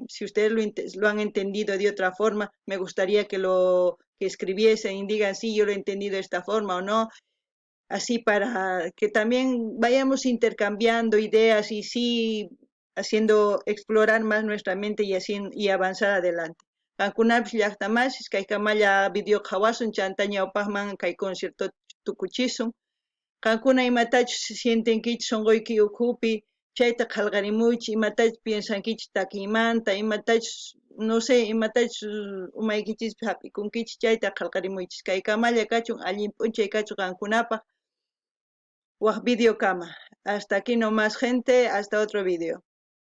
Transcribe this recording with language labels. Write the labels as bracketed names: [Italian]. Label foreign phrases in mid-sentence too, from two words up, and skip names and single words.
[Spanish] Si ustedes lo han entendido de otra forma, me gustaría que escribiesen y digan, sí, yo lo he entendido de esta forma o no. Así para que también vayamos intercambiando ideas y sí haciendo explorar más nuestra mente y avanzar adelante. [Quechua] Kankunapish llaqtamasis kaykamalla video hawasun chantaña upahman kay concierto tukuchisun. Kankuna imatachus sientinkichis sunquyki ukhupi chayta qhallqarimuychis imatachus piensankichis takiymanta imatachus [Spanish] no sé [Quechua] imatachus umaykichis hap'ikunkichis chayta qhallqarimuychis kaykamalla kachun allin p'unchay kachun qankunapaq waq video kama. [Spanish] Hasta aquí nomás gente, hasta otro video.